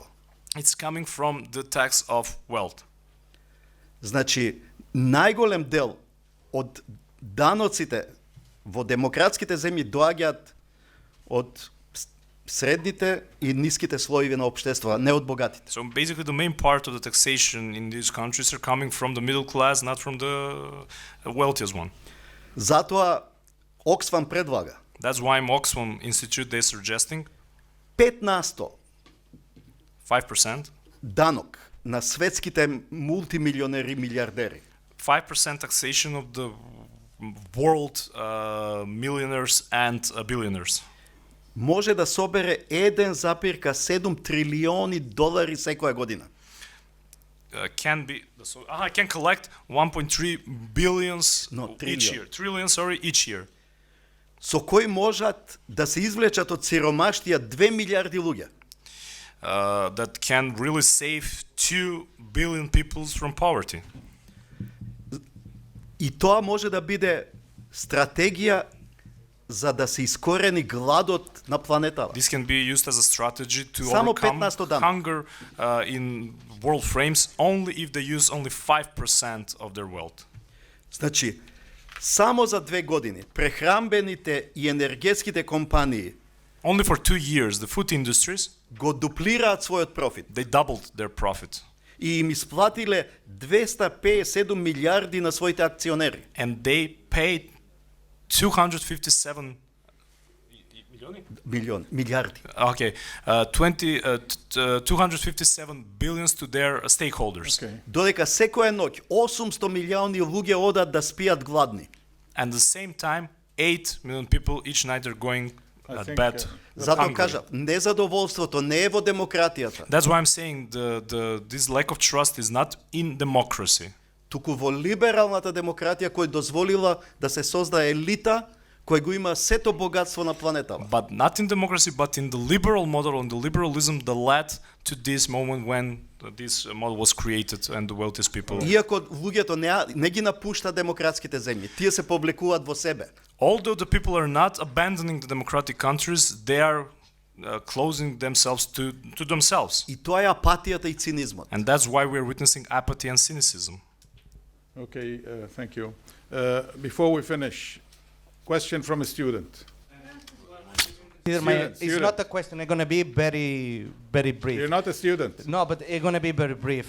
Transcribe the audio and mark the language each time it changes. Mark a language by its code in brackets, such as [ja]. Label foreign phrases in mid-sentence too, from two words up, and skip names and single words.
[en] it's coming from the tax of wealth. [mk] Значи, најголем дел од даноците во демократските земји доаѓаат од средните и ниските слоеви на општества, не од богатите. [en] So basically the main part of the taxation in these countries are coming from the middle class, not from the wealthiest one. [mk] Затоа Оксфам предлага [en] That's why Oxfam Institute they're suggesting 5% 5%, [mk] данок на светските мултимилионери милиардери. [en] 5% taxation of the world millionaires and billionaires. [mk] Може да собере 1,7 трилиони долари секоја година. [en] Can collect 1.3 billions No, each trillion. year. Trillion, sorry, each year. [mk] Со кој можат да се извлечат од сиромаштија 2 милиарди луѓе. [en] That can really save 2 billion people from poverty. [mk] И тоа може да биде стратегија за да се искорени гладот на планетава. [en] This can be used as a strategy to [mk] Само [en] overcome [mk] 15 дан. [en] hunger in world frames only if they use only 5% of their wealth. [mk] Значи, само за 2 години прехрамбените и енергетските компании [en] Only for 2 years, the food industries, [mk] го дуплираат својот профит [en] they doubled their profit. [mk] и им исплатиле 257 милиарди на своите акционери. [en] And they paid 257 [mk] Милиарди. [en] Okay, 257 billions to their stakeholders. Okay. [mk] Додека секоја ноќ 800 милиони луѓе одат да спијат гладни. [en] And at the same time, 8 million people each night are going I at think, bed. [mk] Затоа [en] hungry. [mk] кажав, незадоволството не е во демократијата, [en] That's why I'm saying this lack of trust is not in democracy, [mk] туку во либералната демократија која дозволила да се создае елита кој го има сето богатство на планетава. [en] but not in democracy, but in the liberal model and the liberalism that led to this moment when this model was created and the wealthiest people. [mk] Иако луѓето не ги напушта демократските земји, тие се повлекуваат во себе. [en] Although the people are not abandoning the democratic countries, they are closing themselves to themselves. [mk] И тоа е апатијата и цинизмот. [en] And that's why we're witnessing apathy and cynicism. Okay, thank you. Before we finish, question from a student. Student, It's student. not a question. I'm going to be very, very brief. You're not a student. No, but it's going to be very brief.